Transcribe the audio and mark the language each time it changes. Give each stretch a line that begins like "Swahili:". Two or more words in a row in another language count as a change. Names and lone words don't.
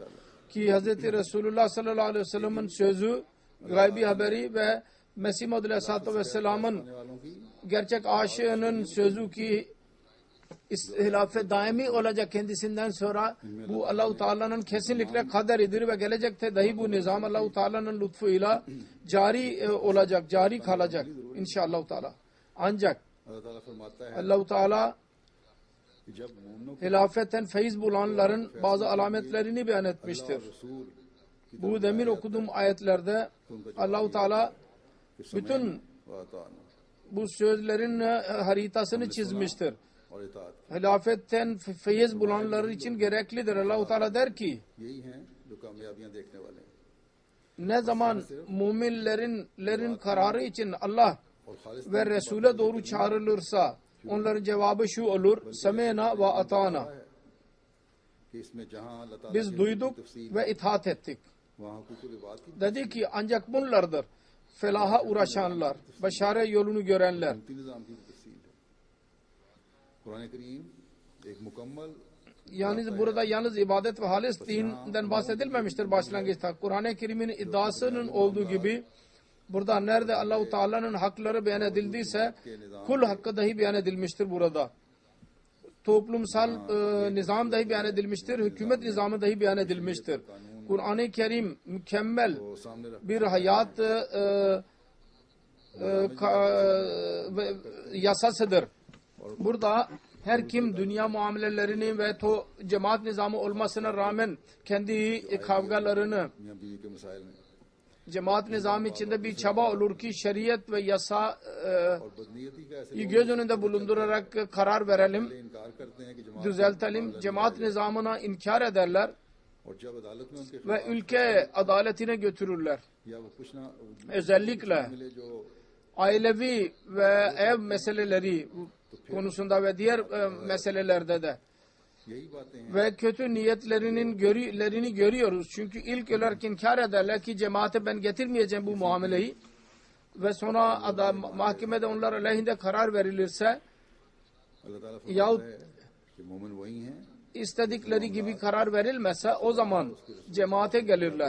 Turkish: Ki Hz. Resulullah
Arabic: صلى الله عليه وسلم'in
Turkish: sözü, gaybi haberi ve Mesih Maud
Arabic: عليه الصلاة والسلام'ın
Urdu: والوں کی
Turkish: gerçek aşığının sözü ki hilafet daimi olacak kendisinden sonra bu Allah-u Teala'nın kesinlikle kaderidir ve gelecekte dahi bu nizam Allah-u Teala'nın lütfuyla cari olacak, cari kalacak inşallah Teala. Ancak
Urdu: اللہ تعالیٰ فرماتا ہے
Turkish: Allah-u Teala
Urdu: کہ جب مومنوں کو
Turkish: hilafetten feyiz bulanların bazı alametlerini beyan etmiştir.
Urdu: رسول کی
Turkish: Bu demin okuduğum ayetlerde Allah-u Teala bütün
Urdu: वातान
Turkish: bu sözlerin haritasını çizmiştir.
Urdu: اور اطاعت
Turkish: Hilafetten feyiz bulanlar için gereklidir. Allah-u Teala der ki
Urdu: یہی ہیں جو کامیابیاں دیکھنے والے ہیں
Turkish: ne zaman müminlerin kararı için Allah
Urdu: اور خالص
Turkish: ve Resul'e doğru çağrılırsa onların cevabı şu olur:
Arabic: سمعنا وأطعنا.
Urdu: کہ اس میں جہاں اللہ تعالیٰ
Turkish: Biz duyduk ve itaat ettik.
Urdu: وہاں حقوق العباد کی
Turkish: Dedi ki ancak bunlardır felaha uğraşanlar, başarı yolunu görenler.
Urdu: ان کی نظام کی تفصیل ہے قرآن کریم ایک مکمل
Turkish: Yani burada yalnız ibadet ve halis dinden bahsedilmemiştir başlangıçta. Kur'an-ı Kerim'in iddiasının olduğu gibi burada nerede Allah-u Teala'nın hakları beyan edildiyse kul hakkı dahi beyan edilmiştir burada. Toplumsal nizam dahi beyan edilmiştir. Hükümet nizamı dahi beyan edilmiştir. Kur'an-ı Kerim mükemmel
Urdu: وہ سامنے رکھ
Turkish: bir hayat yasasıdır. Burada her kim dünya muamelelerini ve cemaat nizamı olmasına rağmen kendi kavgalarını
Urdu: میاں بیوی کے مسائل میں
Turkish: cemaat nizamı içinde bir çaba olur ki şeriat ve yasa
Urdu: اور بدنیتی کا ایسے
Turkish: göz önünde bulundurarak karar verelim,
Urdu: انکار کرتے ہیں کہ جماعت
Turkish: düzeltelim. Cemaat nizamına inkar ederler
Urdu: اور جب عدالت میں ان کے
Turkish: ve ülke adaletine götürürler.
Urdu: یا وہ کچھ نہ
Turkish: Özellikle
Urdu: ملے جو
Turkish: ailevi ve ev meseleleri konusunda ve diğer meselelerde de
Urdu: یہی باتیں ہیں
Turkish: ve kötü niyetlerini görüyoruz. Çünkü ilk olarak inkar ederler ki cemaate ben getirmeyeceğim bu muameleyi ve sonra mahkemede onlar aleyhinde karar verilirse
Urdu: अल्लाह ताला
Turkish: yahut
Urdu: فرماتا ہے کہ مومن وہی ہیں
Turkish: istedikleri gibi karar verilmezse o zaman cemaate gelirler.